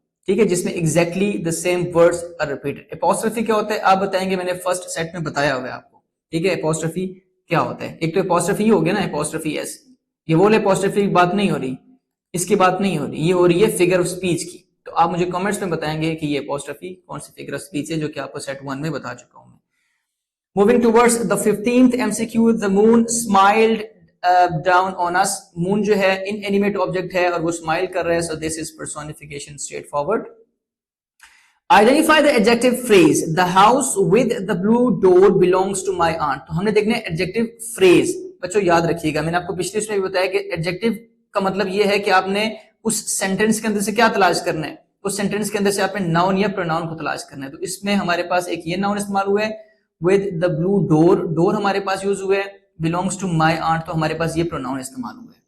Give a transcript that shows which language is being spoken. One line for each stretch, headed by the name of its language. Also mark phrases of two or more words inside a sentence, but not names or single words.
Urdu: ٹھیک ہے، جس میں
English: exactly the same words are repeated.
Urdu: اپوسٹروفی کیا ہوتا ہے آپ بتائیں گے، میں نے
English: first set
Urdu: میں بتایا ہوا ہے آپ کو. ٹھیک ہے، اپوسٹروفی کیا ہوتا ہے؟ ایک تو اپوسٹروفی ہو گیا نا,
English: apostrophe s,
Urdu: یہ وہ اپوسٹروفی کی بات نہیں ہو رہی، اس کی بات نہیں ہو رہی، یہ ہو رہی ہے
English: figure of speech
Urdu: کی. تو آپ مجھے کمنٹس میں بتائیں گے کہ یہ اپوسٹروفی کون سی
English: figure of speech
Urdu: ہے، جو کہ آپ کو سیٹ 1 میں بتا چکا ہوں میں.
English: Moving towards the 15th MCQ, the moon smiled down on us.
Urdu: Moon جو ہے
English: inanimate object
Urdu: ہے اور وہ smile کر رہا ہے,
English: so this is personification straightforward. Identify the adjective phrase. The house with the blue door belongs to my aunt.
Urdu: تو ہم نے دیکھنا ہے
English: adjective phrase.
Urdu: بچوں یاد رکھیے گا، میں نے آپ کو پچھلے اس میں بھی بتایا کہ adjective کا مطلب یہ ہے کہ آپ نے اس سینٹنس کے اندر سے کیا تلاش کرنا ہے، اس سینٹنس کے اندر سے آپ نے ناؤن یا پروناؤن کو تلاش کرنا ہے. تو اس میں ہمارے پاس ایک یہ ناؤن استعمال ہوا ہے,
English: with the blue door,
Urdu: ڈور ہمارے پاس یوز ہوا ہے,
English: belongs to my aunt,
Urdu: تو ہمارے پاس یہ پروناؤن استعمال ہوا ہے.